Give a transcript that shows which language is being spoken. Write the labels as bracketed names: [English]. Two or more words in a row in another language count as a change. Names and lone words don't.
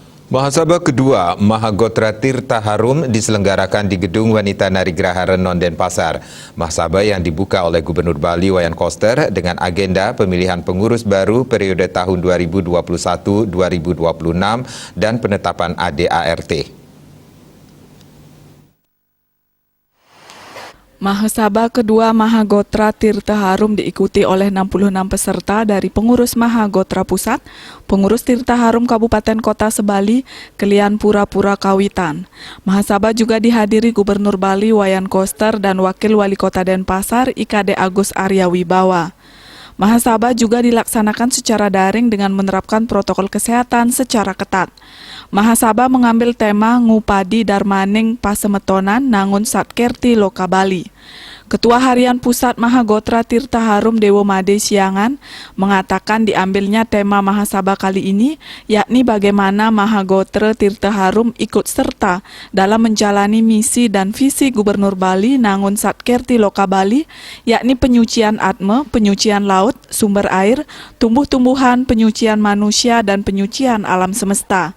[Indonesian] Mahasabah kedua Mahagotra Tirta Harum diselenggarakan di Gedung Wanita Narigraha Renon, Denpasar. Mahasabah yang dibuka oleh Gubernur Bali Wayan Koster dengan agenda pemilihan pengurus baru periode tahun 2021-2026 dan penetapan ADART. Mahasabah kedua Mahagotra Tirta Harum diikuti oleh 66 peserta dari pengurus Mahagotra Pusat, pengurus Tirta Harum Kabupaten Kota Sebali, Kelian Pura-Pura Kawitan. Mahasabah juga dihadiri Gubernur Bali Wayan Koster dan Wakil Wali Kota Denpasar IKD Agus Arya Wibawa. Mahasabah juga dilaksanakan secara daring dengan menerapkan protokol kesehatan secara ketat. Mahasabah mengambil tema Ngupadi Darmaning Pasemetonan Nangun Satkerti Loka Bali. Ketua Harian Pusat Mahagotra Tirta Harum Dewo Made Siangan mengatakan diambilnya tema Mahasabah kali ini, yakni bagaimana Mahagotra Tirta Harum ikut serta dalam menjalani misi dan visi Gubernur Bali Nangun Satkerti Loka Bali, yakni penyucian atma, penyucian laut, sumber air, tumbuh-tumbuhan, penyucian manusia, dan penyucian alam semesta.